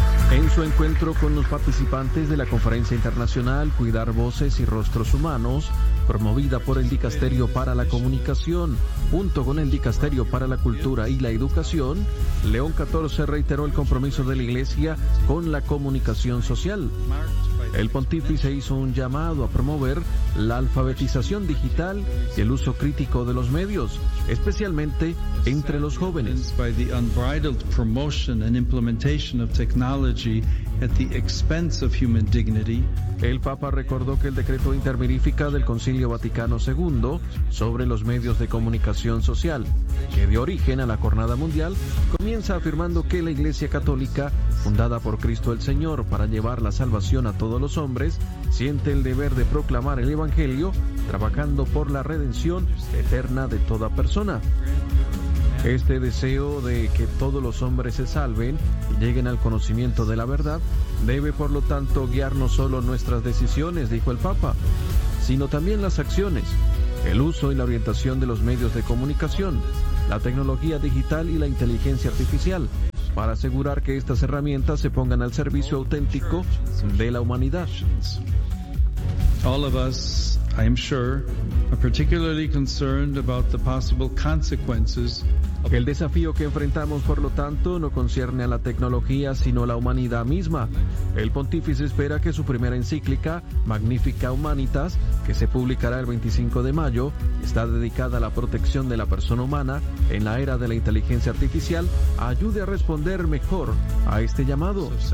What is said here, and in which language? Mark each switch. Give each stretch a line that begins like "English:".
Spanish: En su encuentro con los participantes de la Conferencia Internacional Cuidar Voces y Rostros Humanos, promovida por el Dicasterio para la Comunicación, junto con el Dicasterio para la Cultura y la Educación, León XIV reiteró el compromiso de la Iglesia con la comunicación social. El pontífice hizo un llamado a promover la alfabetización digital y el uso crítico de los medios, especialmente entre los jóvenes.
English: By the unbridled promotion and implementation of technology at the expense of human dignity.
Spanish: El Papa recordó que el decreto intermirífica del Concilio Vaticano II sobre los medios de comunicación social, que dio origen a la Jornada Mundial, comienza afirmando que la Iglesia Católica, fundada por Cristo el Señor para llevar la salvación a todos los hombres, siente el deber de proclamar el Evangelio, trabajando por la redención eterna de toda persona. Este deseo de que todos los hombres se salven y lleguen al conocimiento de la verdad debe, por lo tanto, guiar no solo nuestras decisiones, dijo el Papa, sino también las acciones. el uso y la orientación de los medios de comunicación, la tecnología digital y la inteligencia artificial, para asegurar que estas herramientas se pongan al servicio auténtico de la humanidad.
English: All of us, I am sure, are particularly concerned about the possible consequences.
Spanish: El desafío que enfrentamos, por lo tanto, no concierne a la tecnología, sino a la humanidad misma. El pontífice espera que su primera encíclica, Magnifica Humanitas, que se publicará el 25 de mayo, está dedicada a la protección de la persona humana en la era de la inteligencia artificial, ayude a responder mejor a este llamado.